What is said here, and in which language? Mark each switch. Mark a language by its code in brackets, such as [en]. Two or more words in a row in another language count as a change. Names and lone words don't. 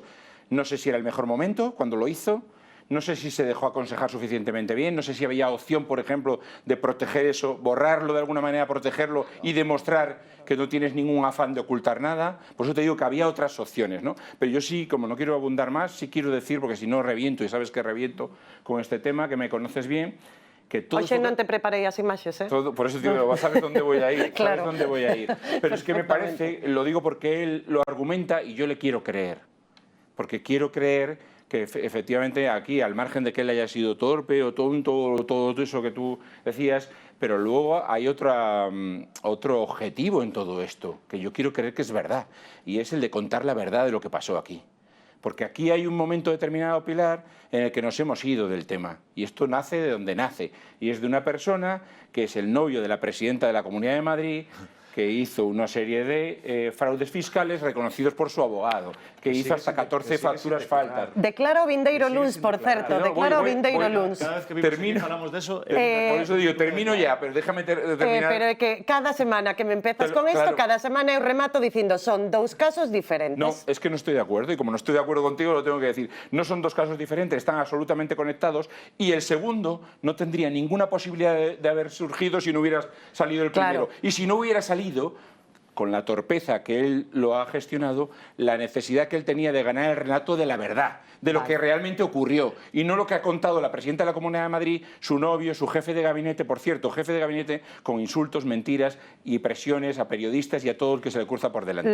[es] No sé si era el mejor momento cuando lo hizo. No sé si se dejó aconsejar suficientemente bien, no sé si había opción, por ejemplo, de proteger eso, borrarlo de alguna manera, protegerlo y demostrar que no tienes ningún afán de ocultar nada. Por eso te digo que había otras opciones, ¿no? Pero yo sí, como no quiero abundar más, sí quiero decir, porque si no reviento, y sabes que reviento con este tema, que me conoces bien, que todo... [gl] Oxe, non te preparei as imaxes, eh? [es] Por eso te digo, sabes dónde voy a ir, Claro. sabes dónde voy a ir. Pero es que me parece, lo digo porque él lo argumenta y yo le quiero creer. Porque quiero creer que efectivamente aquí, al margen de que él haya sido torpe o tonto, o todo eso que tú decías, pero luego hay otro objetivo en todo esto, que yo quiero creer que es verdad, y es el de contar la verdad de lo que pasó aquí. Porque aquí hay un momento determinado, Pilar, en el que nos hemos ido del tema. Y esto nace de donde nace. Y es de una persona que es el novio de la presidenta de la Comunidad de Madrid, que hizo una serie de fraudes fiscales reconocidos por su abogado, que hizo hasta 14 facturas faltas. [gl] Declaro vindeiro luns, por certo, declaro vindeiro luns. [es] Cada vez que vimos que hablamos de eso... Por eso digo, termino ya, pero déjame terminar. [gl] Pero é que cada semana que me empezas con isto, Claro. cada semana eu remato dicindo son dous casos diferentes. [es] No, es que no estoy de acuerdo, y como no estoy de acuerdo contigo, lo tengo que decir. No son dos casos diferentes, están absolutamente conectados, y el segundo no tendría ninguna posibilidad de haber surgido si no hubiera salido el primero. Claro. Y si no hubiera salido, con la torpeza que él lo ha gestionado, la necesidad que él tenía de ganar el relato de la verdad, de lo que realmente ocurrió, y no lo que ha contado la presidenta de la Comunidad de Madrid, su novio, su jefe de gabinete, por cierto, jefe de gabinete con insultos, mentiras y presiones a periodistas y a todo el que se le cruza por delante.